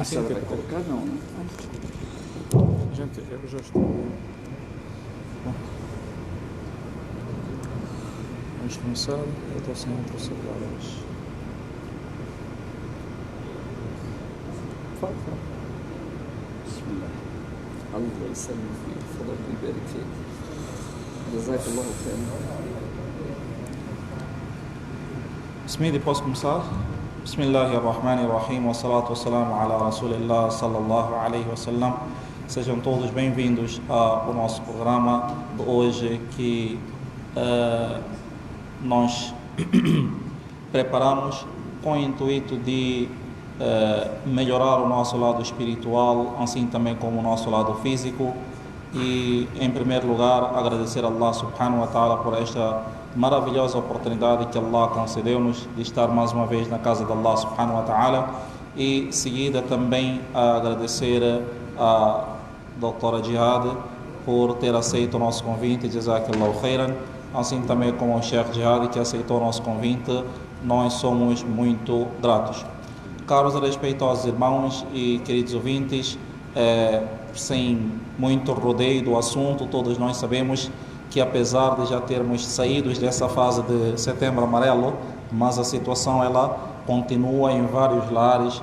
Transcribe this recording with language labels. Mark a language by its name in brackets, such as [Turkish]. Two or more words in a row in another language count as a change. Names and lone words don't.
[Portuguese] se ela vai colocar, não, né? Gente, eu já estou. Bom, vamos começar. Eu estou sem outro celular hoje. Fala. [Arabic] Bismillah. Allah يسلم فيك فضلك ويبارك فيك. جزاك الله خيرا. [Portuguese] Smith, posso começar? [Arabic] بسم الله الرحمن الرحيم والصلاة والسلام على رسول الله صلى الله عليه وسلم. [Portuguese] Sejam todos bem-vindos ao nosso programa de hoje que nós preparamos com o intuito de melhorar o nosso lado espiritual, assim também como o nosso lado físico. E, em primeiro lugar, agradecer a Allah [Arabic] سبحانه وتعالى [Portuguese] por esta maravilhosa oportunidade que Allah concedeu-nos de estar mais uma vez na casa de Allah [Arabic] سبحانه وتعالى. [Portuguese] E, seguida, também agradecer a doutora Jihad por ter aceito o nosso convite, [Arabic] جزاك الله خيرا, [Portuguese] assim também como o Sheikh Jihad que aceitou o nosso convite. Nós somos muito gratos. Caros e respeitosos irmãos e queridos ouvintes, sem muito rodeio do assunto, todos nós sabemos que, apesar de já termos saído dessa fase de Setembro Amarelo, mas a situação ela continua em vários lares.